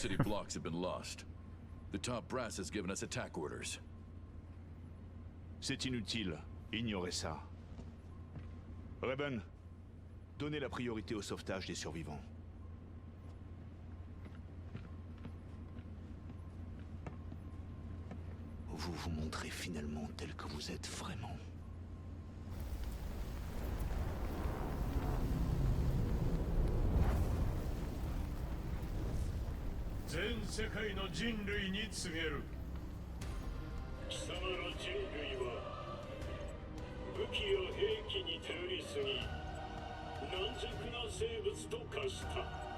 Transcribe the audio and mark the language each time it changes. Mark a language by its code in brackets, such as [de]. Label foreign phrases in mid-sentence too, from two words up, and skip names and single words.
[en] A few city blocks have been lost. The top brass has given us attack orders. [fr] C'est inutile, ignorez ça. Reben, donnez la priorité au sauvetage des survivants. Vous vous montrez finalement tel que vous êtes vraiment. [ja] 全世界の人類に告げる。貴様ら人類は武器や兵器に頼りすぎ軟弱な生物と化した。